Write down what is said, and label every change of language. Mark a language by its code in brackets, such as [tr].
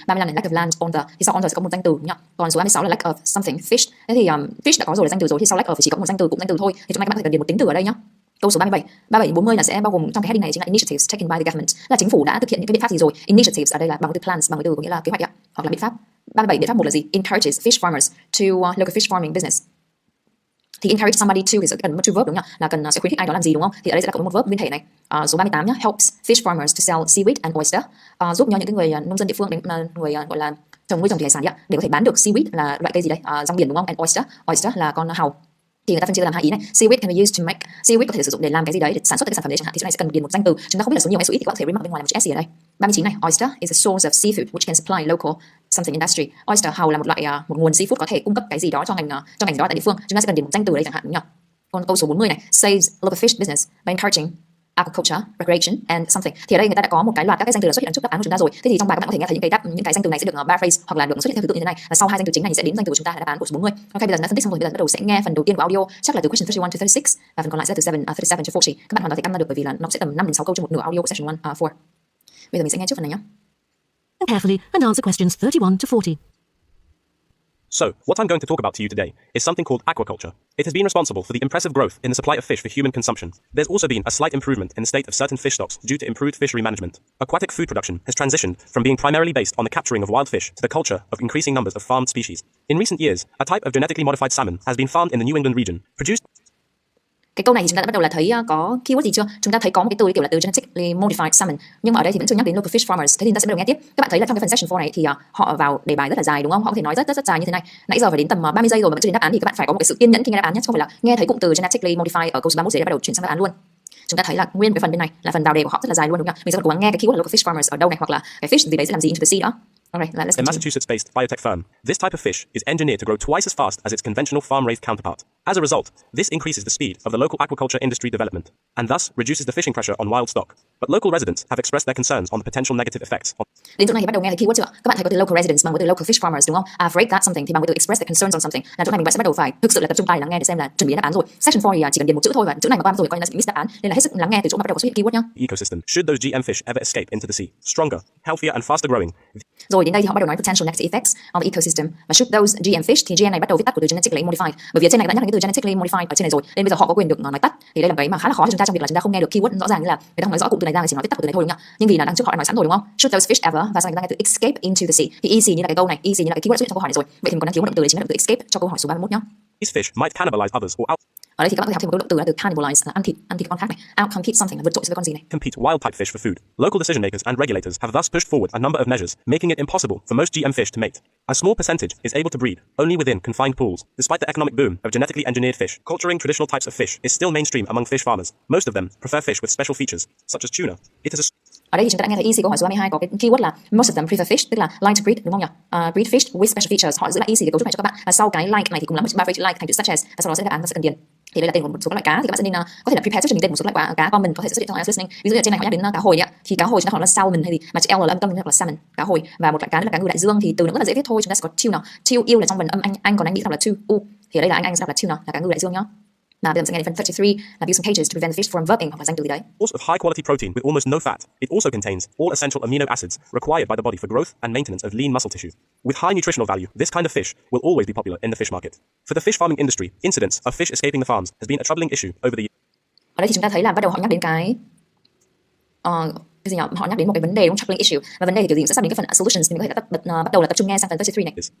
[vi] 35 là [en] lack of land on the, [vi] thì sau on the sẽ có một danh từ nhá. Còn số 36 là [en] lack of something fish. [vi] Thế thì fish đã có rồi là danh từ rồi, thì sau lack of thì chỉ có một danh từ, cụm danh từ thôi. Thì trong này các bạn phải cần điền một tính từ ở đây nhá. Câu số 37 đến 40 là sẽ bao gồm trong cái heading này chính là [en] initiatives taken by the government, [vi] là chính phủ đã thực hiện những cái biện pháp gì rồi. Initiatives ở đây là bằng từ plans, bằng từ có nghĩa là kế hoạch ạ, hoặc là biện pháp. 37 biện pháp 1 là gì? [en] Encourages fish farmers to local fish farming business. [vi] Thì [en] encourage somebody to [vi] thì sẽ cần một [en] to verb [vi] đúng không ạ? Là cần sẽ khuyến khích ai đó làm gì đúng không? Thì ở đây sẽ là có một verb nguyên thể này. Số 38 nhá, [en] helps fish farmers to sell seaweed and oyster. [vi] Giúp cho những cái người nông dân địa phương, người gọi là nuôi trồng thủy hải sản ạ, để có thể bán được seaweed là loại cây gì đấy? Rong biển đúng không? [en] And oyster [vi] là con hàu. Thì người ta phân chia làm hai ý này. [en] Seaweed can be used to make, [vi] seaweed có thể sử dụng để làm cái gì đấy, để sản xuất cái sản phẩm đấy chẳng hạn. Thì chỗ này sẽ cần điền một danh từ. Chúng ta không biết là số nhiều hay số ít thì có thể remark bên ngoài là một chữ s ở đây. 39 này, [en] oyster is a source of seafood which can supply local something industry. [vi] Oyster hàu là một nguồn seafood có thể cung cấp cái gì đó cho ngành đó tại địa phương. Chúng ta sẽ cần điền một danh từ ở đây chẳng hạn đúng không? Còn câu số 40 này, [en] saves local fish business by encouraging agriculture, recreation and something. [vi] Thì ở đây người ta đã có một cái loạt các cái danh từ xuất hiện trước đáp án của chúng ta rồi. Thế thì trong bài các bạn có thể nghe thấy những cái danh từ này sẽ được paraphrase hoặc là được xuất hiện theo thứ tự như thế này. Và sau hai danh từ chính này thì sẽ đến danh từ của chúng ta là đáp án của số 40. Ok, bây giờ chúng ta phân tích xong rồi, bây giờ bắt đầu sẽ nghe phần đầu tiên của audio, chắc là từ [en] question 31 to 36 [vi] và phần còn lại sẽ từ [en] 37 to 40. [vi] Các bạn hoàn toàn thể căn ra được bởi vì là nó sẽ tầm 5 đến 6 câu cho một nửa audio của section 4. Bây giờ mình sẽ nghe trước phần này nhé. [en] Carefully and answer questions 31 to 40. So, what I'm going to talk about to you today is something called aquaculture. It has been responsible for the impressive growth in the supply of fish for human consumption. There's also been a slight improvement in the state of certain fish stocks due to improved fishery management. Aquatic food production has transitioned from being primarily based on the capturing of wild fish to the culture of increasing numbers of farmed species. In recent years, a type of genetically modified salmon has been farmed in the New England region, produced. [vi] Cái câu này thì chúng ta đã bắt đầu là thấy có keyword gì chưa? Chúng ta thấy có một cái từ kiểu là từ [en] genetically modified salmon, [vi] nhưng mà ở đây thì vẫn chưa nhắc đến [en] local fish farmers. [vi] Thế thì chúng ta sẽ bắt đầu nghe tiếp. Các bạn thấy là trong cái phần section 4 này thì họ vào đề bài rất là dài đúng không? Họ có thể nói rất dài như thế này. Nãy giờ phải đến tầm 30 giây rồi mà vẫn chưa đến đáp án, thì các bạn phải có một cái sự kiên nhẫn khi nghe đáp án nhé, không phải là nghe thấy cụm từ [en] genetically modified [vi] ở câu số 31 rồi bắt đầu chuyển sang đáp án luôn. Chúng ta thấy là nguyên cái phần bên này là phần vào đề của họ rất là dài luôn đúng không? Mình sẽ cố gắng nghe cái keyword là [en] local fish farmers [vi] ở đâu này, hoặc là cái fish gì đấy sẽ làm gì [en] into the sea [vi] đó. [en] Okay, a Massachusetts-based biotech firm, this type of fish is engineered to grow twice as fast as its conventional farm-raised counterpart. As a result, this increases the speed of the local aquaculture industry development, and thus reduces the fishing pressure on wild stock. But local residents have expressed their concerns on the potential negative effects. [vi] Đến chỗ này thì bắt đầu nghe thấy keyword chưa? Các bạn thấy có từ [en] local residents [vi] bằng với từ [en] local fish farmers [vi] đúng không? [en] Afraid that something [vi] thì bằng với từ [en] express their concerns on something. [vi] Là chỗ này mình sẽ bắt đầu phải thực sự là tập trung tai lắng nghe để xem là chuẩn bị đáp án rồi. Section 4 thì chỉ cần điền một chữ thôi, và chữ này mà qua rồi coi như là sẽ miss đáp án, nên là hết sức lắng nghe từ chỗ mà bắt đầu có xuất hiện keyword nhá. [en] Ecosystem. Should those GM fish ever escape into the sea, stronger, healthier and faster growing. [vi] Rồi đến đây thì họ bắt đầu nói [en] potential negative effects on the ecosystem. [vi] Và [en] should those GM fish [vi] thì GM này bắt đầu viết tắt của từ [en] genetically modified. [vi] Bởi vì ở trên này đã nhắc đến cái từ [en] genetically modified [vi] ở trên này rồi, nên bây giờ họ có quyền được nói tắt. Thì đây là cái mà khá là khó cho chúng ta trong việc là chúng ta không nghe được keyword rõ ràng, như là người ta không nói rõ cụm từ này ra, chỉ nói viết tắt của từ này thôi đúng không ạ? Nhưng vì là đằng trước họ đã nói sẵn rồi đúng không? [en] Should those fish ever, [vi] và sau này chúng ta nghe từ [en] escape into the sea. [vi] Thì easy như là cái câu này, easy như là cái keyword xuất hiện trong câu hỏi này rồi. Vậy thì mình còn đang thiếu một động từ, đấy chính là động từ escape cho câu hỏi số 31 nhá. [en] These fish might cannibalize others or out. [vi] Ở đây thì các bạn có thể học thêm một động từ là từ cannibalize, là ăn thịt con khác này. [en] Out compete something [vi] là vượt trội so với con gì này. [en] Compete wild type fish for food. Local decision makers and regulators have thus pushed forward a number of measures, making it impossible for most GM fish to mate. A small percentage is able to breed only within confined pools. Despite the economic boom of genetically engineered fish, culturing traditional types of fish is still mainstream among fish farmers. Most of them prefer fish with special features, such as tuna. It is a... [vi] Ở đây thì chúng ta đã nghe thấy easy câu hỏi số 32 có cái keyword là [en] most of them prefer fish, [vi] tức là [en] like to breed [vi] đúng không nhỉ? [en] Breed fish with special features. [vi] Họ giữ lại easy cái cấu trúc này cho các bạn. Và sau cái like này thì cùng lắm chúng ta like thành từ [en] such as, [vi] và sau đó sẽ đáp án ta sẽ cần điền. Thì đây là tên của một số các loại cá, thì các bạn sẽ nên có thể là prepare trước cho mình tên một số loại cá common có thể xuất hiện trong IELTS listening. Ví dụ như trên này họ nhắc đến cá hồi ạ, thì cá hồi chúng ta gọi là salmon, hay gì mà chữ L là âm tâm hoặc là salmon, cá hồi. Và một loại cá nữa là cá ngừ đại dương, thì từ nó rất là dễ viết thôi, chúng ta sẽ có tuna. Tu yêu là trong phần âm anh còn anh nghĩ đọc là tu u, thì ở đây là anh sẽ đọc là tuna, là cá ngừ đại dương nhá. Mà bây giờ mình sẽ nghe đến phần 33 là [en] build some cages to prevent the fish from verping, [vi] hoặc là danh từ gì đấy. [en] Source of high quality protein with almost no fat. It also contains all essential amino acids required by the body for growth and maintenance of lean muscle tissue. With high nutritional value, this kind of fish will always be popular in the fish market. For the fish farming industry, incidents of fish escaping the farms has been a troubling issue over the years. [vi] Ở đây thì chúng ta thấy là bắt đầu họ nhắc đến cái gì nhỉ? Họ nhắc đến một cái vấn đề, đúng, [en] troubling issue, [vi] và vấn đề thì kiểu gì cũng sẽ sắp đến cái phần solutions, thì mình có thể bắt đầu là tập trung nghe sang phần 33 này.